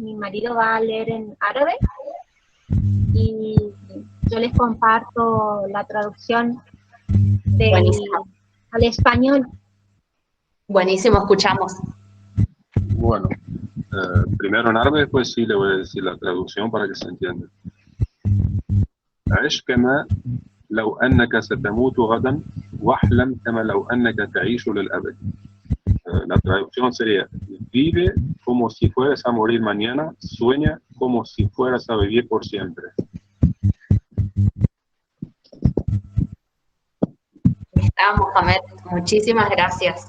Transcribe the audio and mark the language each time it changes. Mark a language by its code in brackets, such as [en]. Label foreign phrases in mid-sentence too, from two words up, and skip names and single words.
[es] Mi marido va a leer en árabe y yo les comparto la traducción al español. Buenísimo, escuchamos. Bueno, primero en árabe, después sí le voy a decir la traducción para que se entienda. [ar] عش كما لو أنك ستموت غدا واحلم كما لو أنك تعيش للأبد. [es] La traducción sería: vive como si fueras a morir mañana, sueña como si fueras a vivir por siempre. Está, Mohamed, muchísimas gracias.